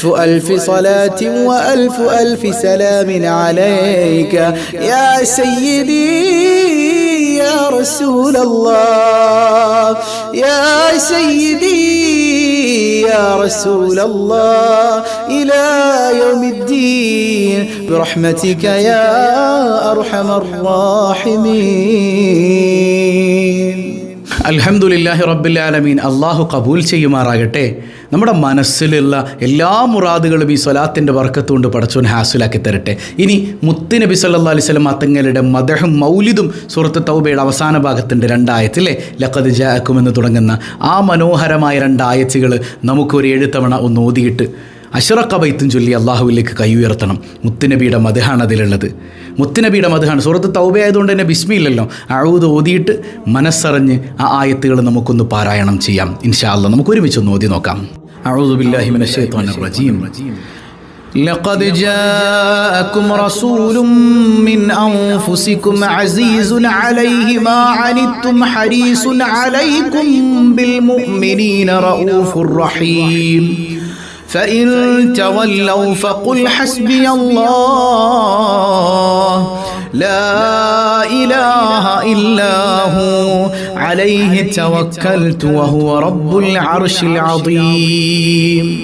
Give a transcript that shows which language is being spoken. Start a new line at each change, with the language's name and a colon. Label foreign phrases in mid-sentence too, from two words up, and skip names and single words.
Arabic: ألف صلاة وألف ألف سلام عليك يا سيدي يا رسول الله يا سيدي يا رسول الله إلى يوم الدين برحمتك يا أرحم الراحمين. الحمد لله رب العالمين.
Malayalam: അള്ളാഹു കബൂൽ ചെയ്യുമാറാകട്ടെ. നമ്മുടെ മനസ്സിലുള്ള എല്ലാ മുറാദുകളും ഈ സ്വലാത്തിൻ്റെ ബർക്കത്തുകൊണ്ട് പടച്ചോൻ ഹാസിലാക്കി തരട്ടെ. ഇനി മുത്തുനബി
Arabic: صلى الله عليه وسلم
Malayalam: തങ്ങളുടെ മദഹും മൗലിദും സൂറത്ത് തൗബയുടെ അവസാന ഭാഗത്തിൻ്റെ 2 ആയത്തിലെ
Arabic: لقد جاءكم
Malayalam: എന്ന് തുടങ്ങുന്ന ആ മനോഹരമായ 2 ആയത്തുകൾ നമുക്കൊരു 7 തവണ ഒന്ന് ഓതിയിട്ട് അശ്റഖ ബൈത്തും ചൊല്ലി അള്ളാഹുവിലേക്ക് കൈ ഉയർത്തണം. മുത്തുനബിയുടെ മദഹാണ് അതിലുള്ളത്. മുത്തുനബിയുടെ മദഹാണ്. സൂറത്ത് തൗബ ആയതുകൊണ്ട് തന്നെ ബിസ്മില്ലല്ലോ. അഊദ് ഓതിയിട്ട് മനസ്സറിഞ്ഞ് ആ ആയത്തുകൾ നമുക്കൊന്ന് പാരായണം ചെയ്യാം
Arabic: إن شاء الله.
Malayalam: നമുക്ക് ഒരുമിച്ചൊന്ന് ഓതി നോക്കാം.
Arabic: أعوذ بالله من الشيطان الرجيم. لقد جاءكم رسول من أنفسكم عزيز عليه ما عنتم حريص عليكم بالمؤمنين رؤوف رحيم فإن تولوا فقل حسبي الله لا إله إلا هو عليه توكلت وهو رب العرش العظيم.